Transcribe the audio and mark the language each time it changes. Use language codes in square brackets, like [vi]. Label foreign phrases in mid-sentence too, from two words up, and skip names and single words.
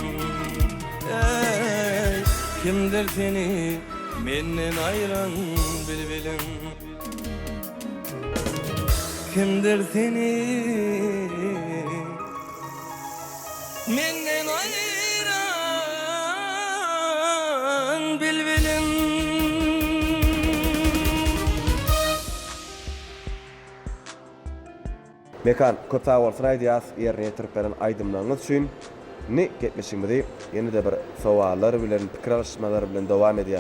[az] Ey, kimdir seni menden ayran bilbilim. Kimdir seni menden ayran bilbilim. [tk] Mekan köpä bolsa aýdýas ýerine ýetirip beren aýdymlaryňyz üçin ne getmişiňizdi ýene-de bir sowallar bilen pikir alşmalar bilen dowam edýäs.